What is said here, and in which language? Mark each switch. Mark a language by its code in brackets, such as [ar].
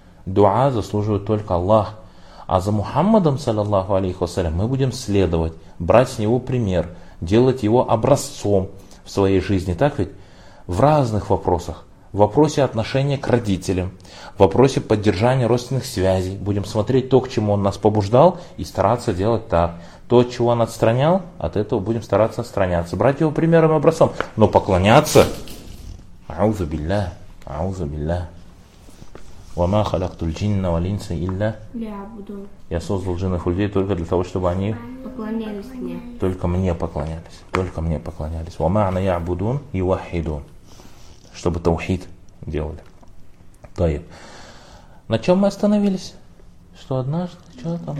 [ru] Дуа заслуживает только Аллах. А за Мухаммадом, саллиллаху алейхи вассалям, мы будем следовать, брать с него пример, делать его образцом в своей жизни. Так ведь? В разных вопросах. В вопросе отношения к родителям, в вопросе поддержания родственных связей. Будем смотреть то, к чему он нас побуждал, и стараться делать так. То, от чего он отстранял, от этого будем стараться отстраняться. Брать его примером и образцом. Но поклоняться... [ar] أعوذ بالله أعوذ بالله وما خلقت الجن والإنس إلا ليعبدون. [ru] Я создал джиннов и людей только для того, чтобы они поклонялись мне. Только мне поклонялись. Только мне поклонялись. [ar] وما أنا يعبدون يوحدون. [ru] Чтобы таухид делали. [ar] طيب. [ru] На чем мы остановились? Что однажды что там?